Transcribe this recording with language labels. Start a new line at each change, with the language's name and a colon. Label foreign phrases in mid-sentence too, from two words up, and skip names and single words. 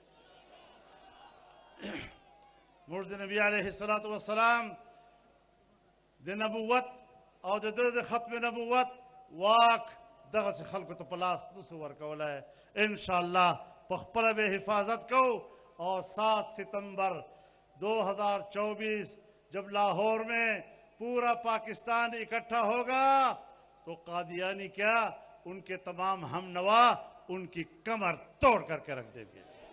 Pashto: موږ د نبي علیه الصلاة والسلام د نبوت او د ده د ختم نبوت واک دغسې خلکو ته په لاس نسو ورکولی.
Urdu: انشاءاللہ
Pashto: په خپله به حفاظت کو
Urdu: اور 7 ستمبر 2024 جب لاہور میں پورا پاکستان اکٹھا ہوگا تو قادیانی کیا ان کے تمام ہم نوا ان کی کمر توڑ کر کے رکھ دیں گے.